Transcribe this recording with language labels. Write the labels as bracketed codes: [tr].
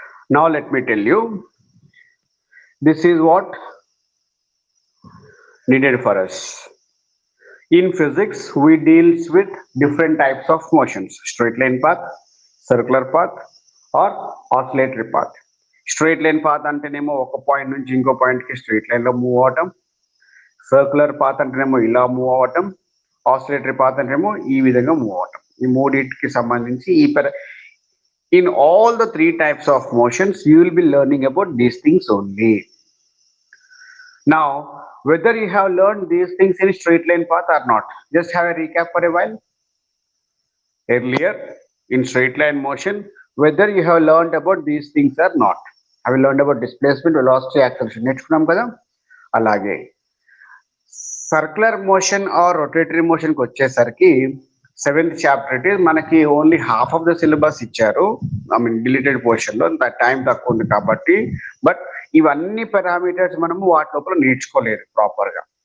[en] Now let me tell you, this is what needed for us. In physics, we deals with different types of motions: straight line path, circular path, or oscillatory path. [te] Straight line path అంటేనేమో ఒక point నుంచి ఇంకో point కి straight line లో move అవటం, circular path అంటేనేమో ఇలా move అవటం, ఆసిలేటరీ పాత్ అంటేనేమో ఈ విధంగా మూవ్ అవటం. [en] ఈ మూడింటికి సంబంధించి in all the three types of motions you will be learning about these things only. Now, whether you have learned these things in straight line path or not, just have a recap for a while. Earlier, in straight line motion, whether you have learned about these things or not. Have you learned about displacement, velocity, acceleration? [te] నేర్చుకున్నాం కదా. అలాగే circular motion are rotatory motion కి వచ్చేసరికి seventh chapter it is మనకి only half of the syllabus ఇచ్చారు. I mean deleted portion లో time తక్కువ ఉంది కాబట్టి. బట్ ఇవన్నీ పారామీటర్స్ మనము వాటి లోపల నేర్చుకోలేదు ప్రాపర్ గా.